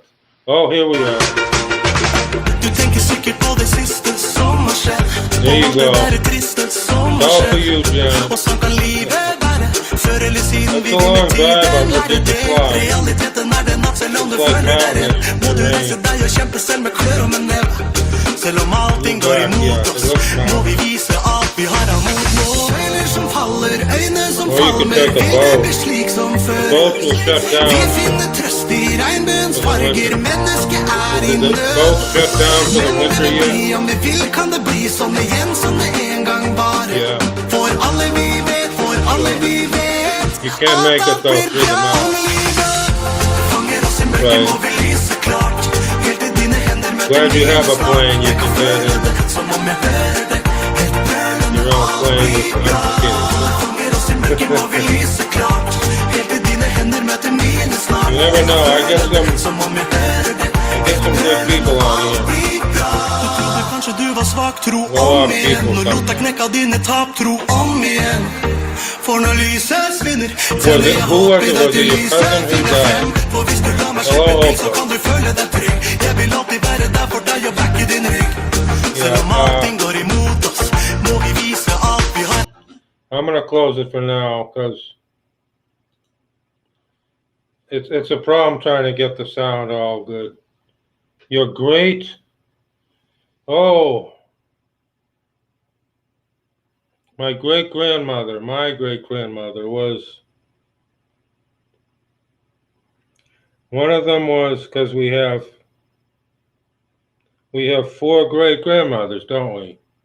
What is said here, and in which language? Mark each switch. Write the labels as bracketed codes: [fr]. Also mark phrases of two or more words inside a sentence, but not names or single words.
[en] Oh, here we are. There you go. It's all for you, Jen. That's a long drive, I'm looking to fly. It's like mountains. [no] Selv om allting går imot oss, må vi vise at vi har ham mot nå. Seiler som faller, øyne som [en] Or you can [no] falmer, [en] take a [no] vil det [en] boat. [no] bli slik som [en] The [no] før. [en] boats will shut [no] Vi [en] down [no] finner trøst i regnbuens [en] for the [no] farger, [en] winter. [no] mennesket er i [en] Did the [no] nød. [en] boats shut down for the [no] Men [en] winter [no] vil det bli, [en] yet? [no] om vi vil, kan det bli sånn igjen som det en gang var. [en] Yeah. [no] For alle vi vet, [en] You can't make it though through the mountains. Right. Glad you have a plane you can get in. Your own plane is You never know. I get some good people on here. [no] Kanskje du var svak, tro [en] A lot [no] om [en] of [no] igjen. [en] people [no] Nå lot deg knekke dine tap, tro om igjen. For når lyset svinner, tenner jeg [en] Who was [no] håp i [en] it? [no] deg [en] Was [no] til [en] it your [no] lyset [en] cousin who [no] finner frem. [en] died? [no] For hvis du lar meg [en] Hello, [no] slippe til, så [en] Oprah. [no] kan du føle deg trygg. Jeg vil alltid være der for deg og backe din rygg. Selv om allting går imot oss, må vi vise alt vi har. [en] I'm gonna close it for now because it's a problem trying to get the sound all good. You're great. Oh, my great-grandmother was, one of them was, because we have 4 great-grandmothers, don't we?